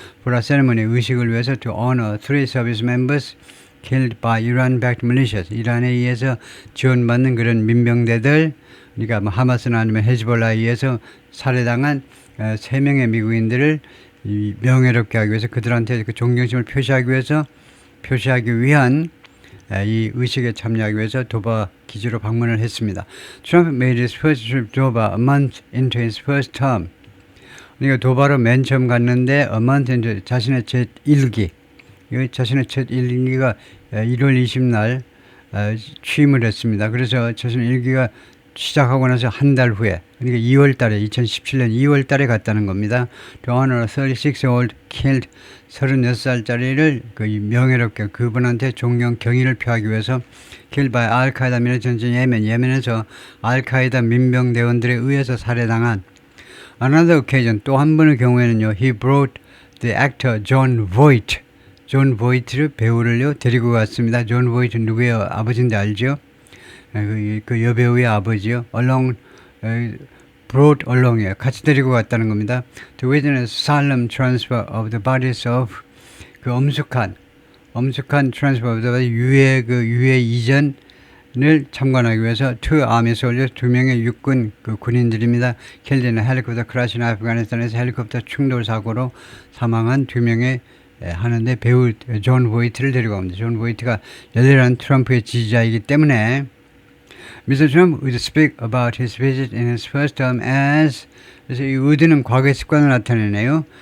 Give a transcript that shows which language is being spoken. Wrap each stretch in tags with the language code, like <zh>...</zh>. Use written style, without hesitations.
<en>For a ceremony,</en> <ko>의식을 위해서</ko> <en>to honor 3 service members killed by Iran-backed militias.</en> <ko>이란에 의해서 지원받는 그런 민병대들, 그러니까 뭐 하마스나 아니면 헤즈볼라에 의해서 살해당한 3명의 미국인들을 명예롭게 하기 위해서 그들한테 그 존경심을 표시하기 위한 이 의식에 참여하기 위해서 도바 기지로 방문을 했습니다.</ko> <en>Trump made his first trip to Dover a month into his first term.</en> <ko>그러니까 도바로 맨 처음 갔는데</ko> <en>a month into</en> <ko>자신의 첫 1기. 자신의 첫 1기가 1월 20날 취임을 했습니다. 그래서 자신의 1기가 시작하고 나서 한 달 후에, 그러니까 2월 달에, 2017년 2월 달에 갔다는 겁니다.</ko> <en>To honor a 36-year-old killed,</en> <ko>36살짜리를 명예롭게 그분한테 경의를 표하기 위해서</ko> <en>killed by al-Qaeda militant in</en> <ko>예멘에서 al-Qaeda 민병대원들에 의해서 살해당한.</ko> <en>Another occasion,</en> <ko>또 한 번의 경우에는요,</ko> <en>he brought the actor John Voight,</en> <ko>존 보이트를 배우를요 데리고 갔습니다. 존 보이트 누구예요? 아버지인데 알죠? 그 여배우의 아버지요. brought along이에요. 같이 데리고 갔다는 겁니다.</ko> <en>To witness solemn transfer of the bodies of</en> <ko>그 엄숙한 엄숙한 트랜스퍼보다 유해 이전을 참관하기 위해서</ko> <en>two army soldiers,</en> <ko>2명의 육군 군인들입니다.</ko> <en>killed in a helicopter crash in</en> <ko>아프가니스탄에서 헬리콥터 충돌 사고로 사망한 2명의 하는데 배우 존 보이트를 데리고 옵니다. 존 보이트가 열렬한 트럼프의 지지자이기 때문에 Mr.</ko> <en>Trump would speak about his visit in his first term as</en> <ko>그래서 이 would는 과거의 습관을 나타내네요.</ko>